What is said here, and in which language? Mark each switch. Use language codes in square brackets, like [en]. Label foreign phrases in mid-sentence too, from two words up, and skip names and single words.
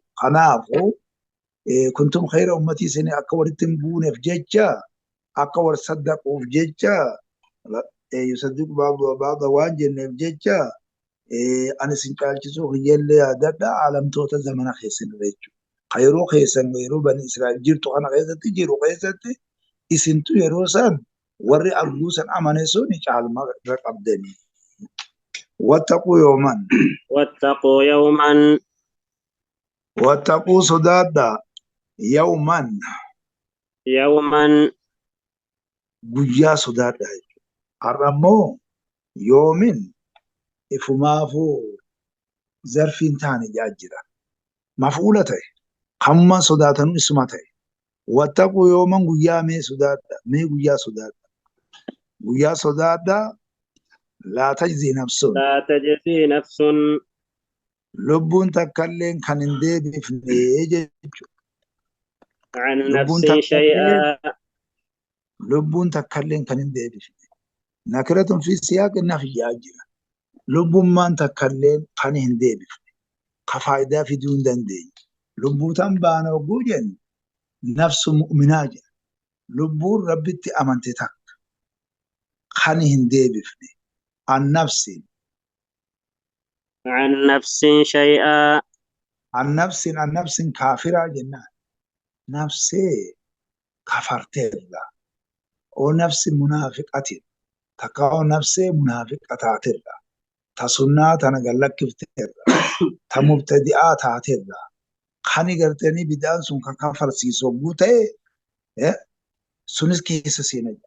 [om] Kanaafuu [ar] كنتم خير أمة [om] isin akka walitti hin buuneef jecha akka wal saddaquuf jecha [ar] يصدق بعد [om] waan jenneef jecha ani isin caalchisuuf yallee yaadadha caalamtoota zamana keessanirra jechuudha. Yeroo keessan yeroo bani Israa'el jirtu kana keessatti jiru keessatti isintu yeroo san warri arguu san amane sun caalma irra qabdanii. [ar] واتقوا يوما. واتقوا يوما [om] Wattaquu sodaadha yawman يوما guyyaa sodaadha jechuudha. Har'a immoo yoomin ifumaafuu zarfiin taane jira. Mafuula ta'e hamma sodaatanu isuma ta'e. [ar] واتقوا يوما [om] guyyaa mee sodaadha. Mee guyyaa sodaadha. Guyyaa sodaadha [ar] لا تجزي نفس. لا تجزي نفس [om] Lubbuun takkalleen kan hin deebifne jechuudha. عن Lubbuun [ar] نفس شيئا [om] takkalleen kan hin deebifne. [ar] نكرة في سياق نفي [om] jira. Lubbummaan takkalleen kan hin deebifne. Ka faayidaa fiduu hin dandeenye. Lubbuu tan baana oguu jennu nafsu mu'minaa jira. Lubbuun rabbitti amante takka kan hin deebifne. [ar] عن نفس. عن نفس شيئا عن نفس [om] kaafiraa jennaan. Nafsee kafarteerra. [ar] Oo نفس منافقة. [om] Takka oo nafsee munaafiqa taateerra. Ta sunnaa tana gallakkifteerra. Ta mubtadi'aa taateerra. Kani gartanii bid'aan sun kan kafarsiisu hogguu ta'e sunis keessa seena jira.